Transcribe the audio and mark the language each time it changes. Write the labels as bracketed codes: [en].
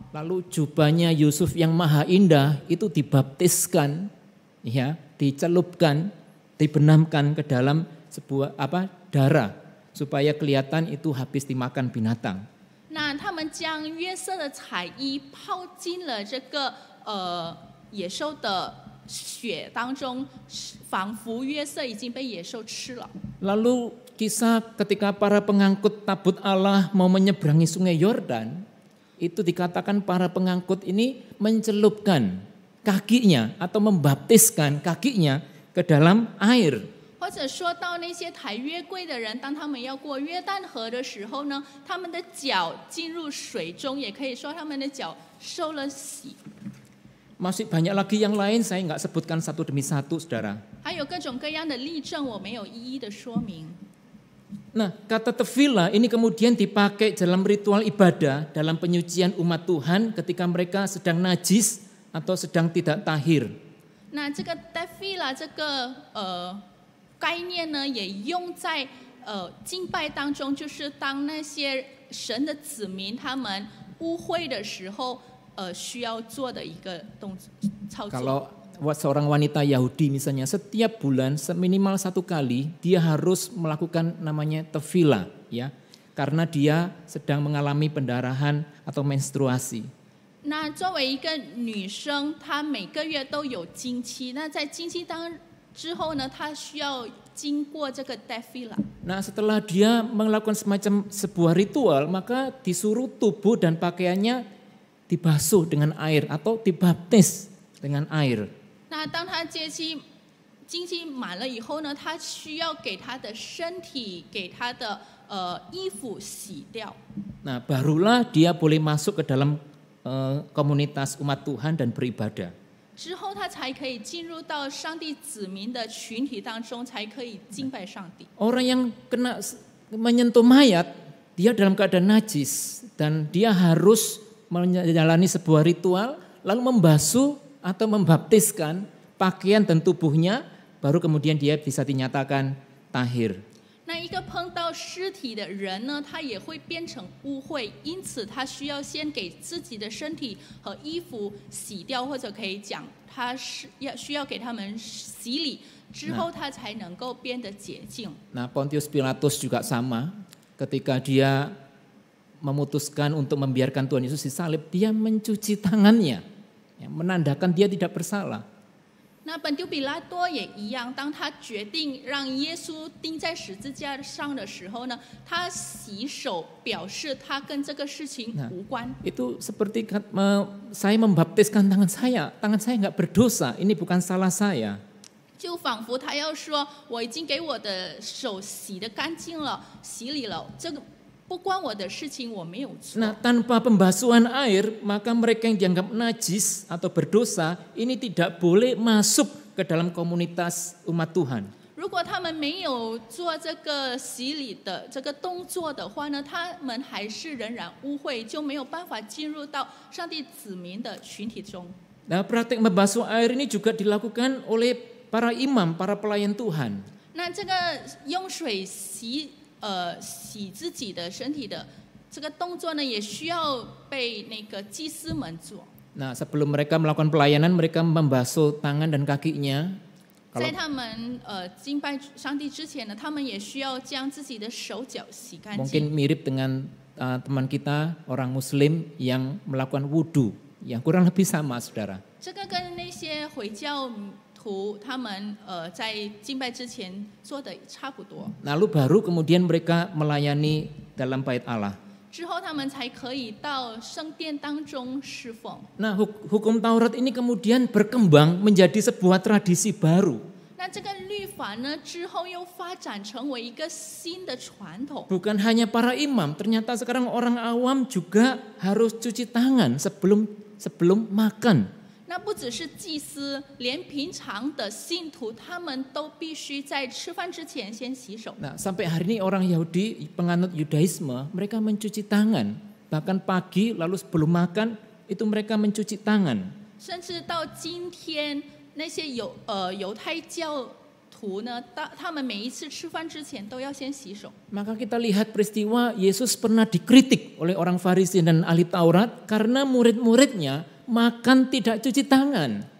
[id] Lalu jubahnya Yusuf yang maha indah itu dibaptiskan, ya, dicelupkan, dibenamkan ke dalam sebuah darah supaya kelihatan itu habis dimakan binatang. [zh] 那他们将约瑟的彩衣泡进了这个野兽的血当中，仿佛约瑟已经被野兽吃了。 [id] Lalu kisah ketika para pengangkut tabut Allah mau menyeberangi sungai Yordan, itu dikatakan para pengangkut ini mencelupkan kakinya atau membaptiskan kakinya ke dalam air. [zh] 或者说到那些抬约柜的人，当他们要过约旦河的时候呢，他们的脚进入水中，也可以说他们的脚受了洗。 [id] Masih banyak lagi yang lain, saya nggak sebutkan satu demi satu, saudara. [zh] 还有各种各样的例证，我没有一一的说明。 [id] Nah, kata tefillah ini kemudian dipakai dalam ritual ibadah, dalam penyucian umat Tuhan ketika mereka sedang najis atau sedang tidak tahir. [zh] 那这个 tefillah 这个概念呢，也用在敬拜当中，就是当那些神的子民他们污秽的时候，需要做的一个操作。 [id] Kalau seorang wanita Yahudi misalnya setiap bulan seminimal 1 kali dia harus melakukan namanya tefillah, ya, karena dia sedang mengalami pendarahan atau menstruasi. [zh] 那作为一个女生，她每个月都有经期，那在经期之后呢，她需要经过这个 tefillah。 [id] Nah, setelah dia melakukan semacam sebuah ritual, maka disuruh tubuh dan pakaiannya dibasuh dengan air atau dibaptis dengan air. [zh] 那当她经期满了以后呢，她需要给她的身体、给她的衣服洗掉。 [id] Nah, barulah dia boleh masuk ke dalam komunitas umat Tuhan dan beribadah. [zh] 之后，她才可以进入到上帝子民的群体当中，才可以敬拜上帝。 [id] Orang yang kena menyentuh mayat, dia dalam keadaan najis dan dia harus menjalani sebuah ritual, lalu membasuh atau membaptiskan pakaian dan tubuhnya, baru kemudian dia bisa dinyatakan tahir. [zh] 那一个碰到尸体的人呢，他也会变成污秽，因此他需要先给自己的身体和衣服洗掉，或者可以讲，他需要给他们洗礼，之后他才能够变得洁净。 [id] Nah, Pontius Pilatus juga sama, ketika dia memutuskan untuk membiarkan Tuhan Yesus disalib, dia mencuci tangannya, ya, menandakan dia tidak bersalah. [zh] 那本丢比拉多也一样，当他决定让耶稣钉在十字架上的时候呢，他洗手表示他跟这个事情无关。 [id] Itu seperti saya membaptiskan tangan saya nggak berdosa, ini bukan salah saya. [zh] 就仿佛他要说，我已经给我的手洗得干净了，洗礼了，这个不关我的事情，我没有错。 [id] Nah, tanpa pembasuhan air, maka mereka yang dianggap najis atau berdosa ini tidak boleh masuk ke dalam komunitas umat Tuhan. [zh] 如果他们没有做这个洗礼的这个动作的话呢，他们还是仍然污秽，就没有办法进入到上帝子民的群体中。 [id] Nah, praktik membasuh air ini juga dilakukan oleh para imam, para pelayan Tuhan. [zh] 那这个用水洗自己的身体的这个动作呢，也需要被那个祭司们做。 [id] Nah, sebelum mereka melakukan pelayanan, mereka membasuh tangan dan kakinya. [zh] 在他们敬拜上帝之前呢，他们也需要将自己的手脚洗干净。 [id] Mungkin mirip dengan teman kita orang Muslim yang melakukan wudhu, yang kurang lebih sama, saudara. [zh] 这个跟那些回教徒他们在敬拜之前做的差不多。 [id] Lalu baru kemudian mereka melayani dalam bait Allah. [zh] 之后他们才可以到圣殿当中侍奉。 [id] Nah, hukum Taurat ini kemudian berkembang menjadi sebuah tradisi baru. [zh] 那这个律法呢，之后又发展成为一个新的传统。 [id] Bukan hanya para imam, ternyata sekarang orang awam juga harus cuci tangan sebelum makan. [zh] 那不只是祭司，连平常的信徒，他们都必须在吃饭之前先洗手。 [id] Nah, sampai hari ini orang Yahudi, penganut Yudaisme, mereka mencuci tangan. Bahkan pagi lalu sebelum makan itu mereka mencuci tangan. [zh] 甚至到今天，那些犹太教徒呢，他们每一次吃饭之前都要先洗手。 [id] Maka kita lihat peristiwa Yesus pernah dikritik oleh orang Farisi dan ahli Taurat karena murid-muridnya makan tidak cuci tangan.